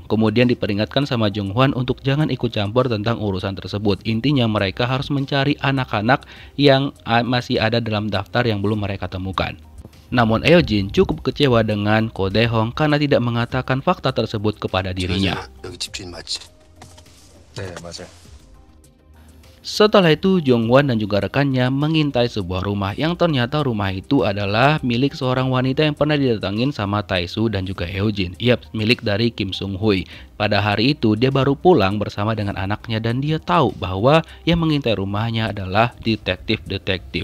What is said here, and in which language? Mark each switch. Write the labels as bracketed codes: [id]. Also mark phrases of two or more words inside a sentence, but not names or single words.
[id] Kemudian diperingatkan sama Jung Hwan untuk jangan ikut campur tentang urusan tersebut. Intinya mereka harus mencari anak-anak yang masih ada dalam daftar yang belum mereka temukan. Namun Eojin cukup kecewa dengan Ko Dae-hong karena tidak mengatakan fakta tersebut kepada dirinya. [ko] 여기 집주인 맞지? 네, 맞아요. [id] Setelah itu, Jung Hwan dan juga rekannya mengintai sebuah rumah yang ternyata rumah itu adalah milik seorang wanita yang pernah didatangin sama Tae-soo dan juga Eojin. Yap, milik dari Kim Sung-hui. Pada hari itu, dia baru pulang bersama dengan anaknya dan dia tahu bahwa yang mengintai rumahnya adalah detektif-detektif.